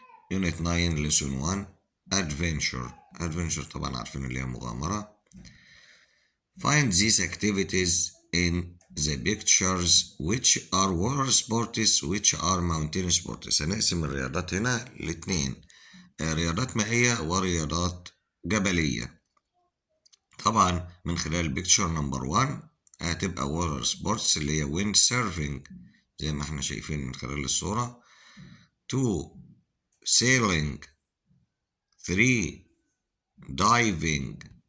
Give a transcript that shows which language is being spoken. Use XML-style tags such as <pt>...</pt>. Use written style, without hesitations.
<en>unit 9 lesson 1 Adventure</en> <ar>طبعا عارفين اللي هي مغامرة.</ar> <en>Find these activities in the pictures which are water sports which are mountain sports.</en> <ar>هنقسم الرياضات هنا لاتنين، رياضات مائية ورياضات جبلية. طبعا من خلال</ar> <en>picture number 1</en> <ar>هتبقى</ar> <en>water sports</en> <ar>اللي هي</ar> <en>wind surfing</en> <ar>زي ما احنا شايفين من خلال الصورة.</ar> <en>2 sailing. 3 diving.</en>